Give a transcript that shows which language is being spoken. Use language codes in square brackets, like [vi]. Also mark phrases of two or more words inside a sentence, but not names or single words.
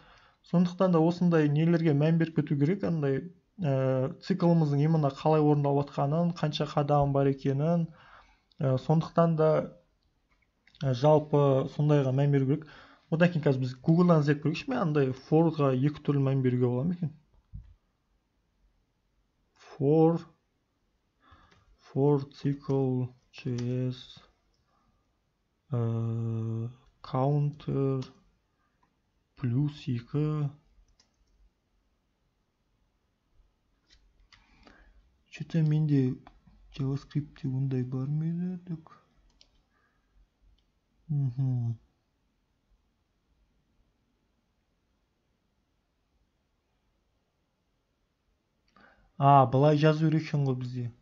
[kk] Сондықтан да осындай нелерге мән беріп кету керек, андай циклымыздың именно қалай орындалып жатқанын, қанша қадам бар екенін. Сондықтан да жалпы сондайға мән беру керек. Одан кейін қазір біз Google-дан іздеп көрейікші, мен андай for-ға екі түрлі мән беруге бола ма екен? [en] For cycle JS counter плюс 2. [kk] Что-то менде JavaScript'те ондай бар ма еді? Так. Былай жазу керек екен ғой бізде.